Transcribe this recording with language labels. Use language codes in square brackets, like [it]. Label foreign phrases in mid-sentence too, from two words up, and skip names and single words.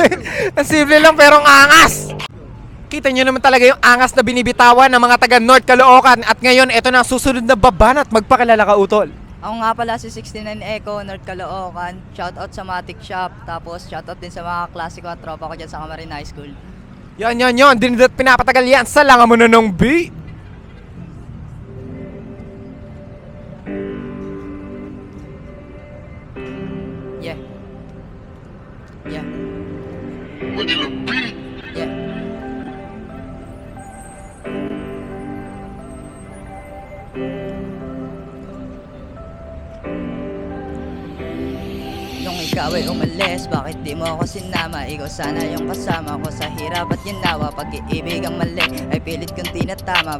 [tl] Ang simple lang pero ang angas! Kita nyo naman talaga yung angas na binibitawan ng mga taga North Caloocan. At ngayon, ito na ang susunod na baban at magpakilala ka, Utol. Ako nga pala si 69 Echo, North Caloocan. Shoutout sa Matic Shop. Tapos shoutout din sa mga klase ko at tropa ko dyan sa Camarin High School. Yon, dinidat pinapatagal yan sa langamunan ng B. Yeah. Yeah. Yeah. Nung ikaw ay umalis, bakit di mo ako sinama? Ikaw sana yung kasama ko sa hirap at ginawa. Pag-iibig ang mali ay pilit kong tinatama.